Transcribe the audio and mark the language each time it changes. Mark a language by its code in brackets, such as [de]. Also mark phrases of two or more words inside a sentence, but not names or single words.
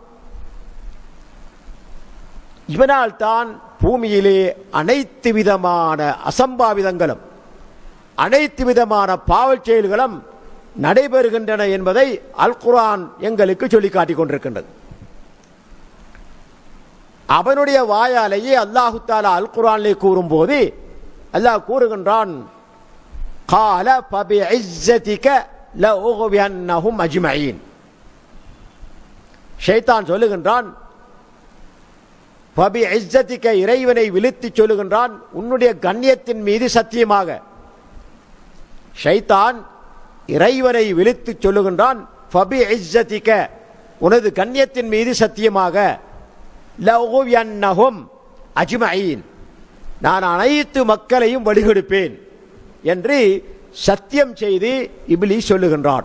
[ta] இவனால் தான் பூமியிலே அனைத்து விதமான அசம்பாவிதங்களும் அனைத்து விதமான பாவச் செயல்களும் நடைபெறுகின்றன என்பதை அல் குர்ஆன் எங்களுக்கு சொல்லி காட்டிக் கொண்டிருக்கின்றது. அவனுடைய வாயாலேயே [ar] الله تعالى [ta] அல் குர்ஆனிலே கூறும்போது அல்லாஹ் கூறுகின்றான், [ar] قال فبعزتك لأغوينهم أجمعين. [ta] ஷைத்தான் சொல்லுகின்றான், فبعزتك இறைவனை விழுத்தி சொல்லுகின்றான், உன்னுடைய கண்ணியத்தின் மீது சத்தியமாக. ஷைத்தான் இறைவனை விழுத்து சொல்லுகின்றான், فبعزتك உனது கண்ணியத்தின் மீது சத்தியமாக, [ar] لأغوينهم أجمعين [ta] நான் அனைத்து மக்களையும் வழிகெடுப்பேன் என்று சத்தியம் செய்து இப்லீஸ் சொல்லுகின்றான்.